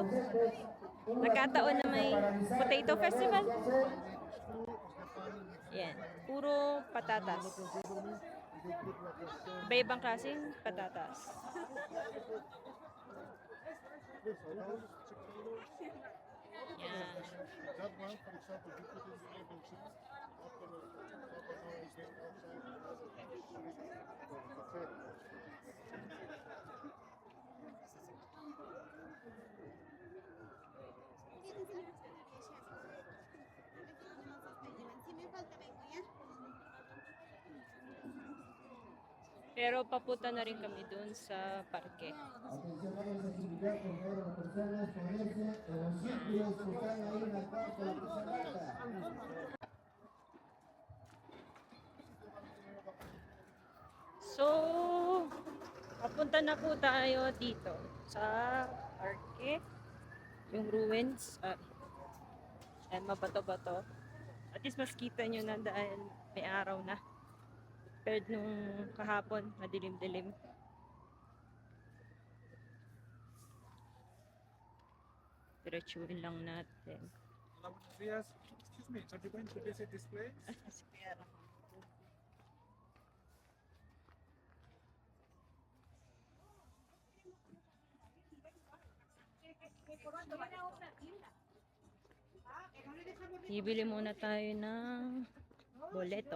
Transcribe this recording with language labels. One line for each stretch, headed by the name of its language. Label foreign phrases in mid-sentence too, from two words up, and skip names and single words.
Filipino: Nagkataon na may
English: potato festival.
Filipino: Yan, puro patatas. Iba-ibang klaseng patatas. Yan.
English: That one, for example, you put in the level 6 after half an hour is then outside.
Filipino: Pero papunta na rin kami dun sa parke.
Spanish: Atención a las actividades por favor, las personas ponerse en los círculos que están ahí en la parte de la piscina.
Filipino: So, papunta na po tayo dito sa parke. Yung ruins. Ayan, mabato-bato.
English: At least
Filipino: mas kita nyo na dahil may araw na. Compared nung kahapon, madilim-dilim. Diretsuhin lang natin.
English: Yes, excuse me, are you going to visit this place?
Filipino: Bibili muna tayo ng boleto.